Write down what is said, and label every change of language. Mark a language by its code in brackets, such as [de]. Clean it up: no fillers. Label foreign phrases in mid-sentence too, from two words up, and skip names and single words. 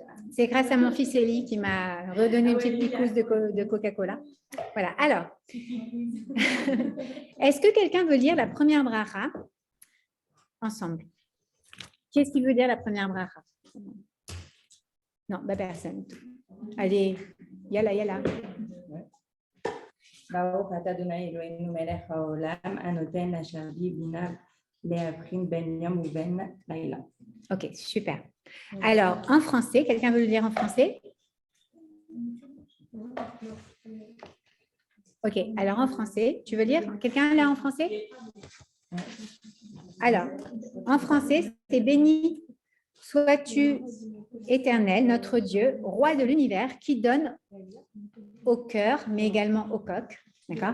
[fr] C'est grâce à mon fils Eli qui m'a redonné une petite piquousse de Coca-Cola. Voilà. Alors, est-ce que quelqu'un veut lire la première bracha ensemble? Qu'est-ce qui veut dire la première bracha? Non, personne. Allez, yalla. [he] ברוך אתה אדוני אלוהינו מלך העולם הנותן אשר בי בינה להבחין בין יום ובין לילה. [fr] Ok, super. Alors, en français, quelqu'un veut le lire en français? Ok, alors en français, tu veux lire? Quelqu'un là en français? Alors, en français, c'est béni sois-tu éternel, notre Dieu, roi de l'univers, qui donne au cœur, mais également au coq, d'accord?